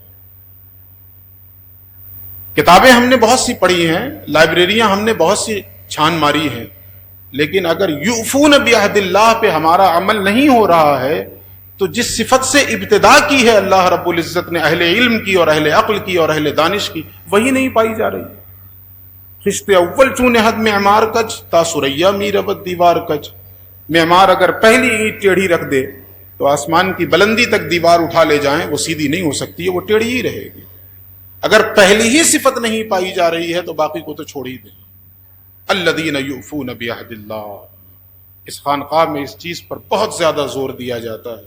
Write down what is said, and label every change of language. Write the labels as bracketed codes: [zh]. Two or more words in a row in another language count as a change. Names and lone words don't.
[ur] کتابیں ہم نے بہت سی پڑھی ہیں، لائبریریاں ہم نے بہت سی چھان ماری ہیں، لیکن اگر [ar] یوفون بعہد اللہ [ur] پہ ہمارا عمل نہیں ہو رہا ہے تو جس صفت سے ابتدا کی ہے اللہ رب العزت نے اہل علم کی اور اہل عقل کی اور اہل دانش کی، وہی نہیں پائی جا رہی۔ [fa] خشت اول چون حد معمار کچ تا سریا می ربت دیوار کچ، [ur] معمار اگر پہلی اینٹ ٹیڑھی رکھ دے تو آسمان کی بلندی تک دیوار اٹھا لے جائیں وہ سیدھی نہیں ہو سکتی ہے، وہ ٹیڑھی ہی رہے گی۔ اگر پہلی ہی صفت نہیں پائی جا رہی ہے تو باقی کو تو چھوڑ ہی دیں۔ [ar] الذین یؤفون بعہد اللہ، [ur] اس خانقاہ میں اس چیز پر بہت زیادہ زور دیا جاتا ہے۔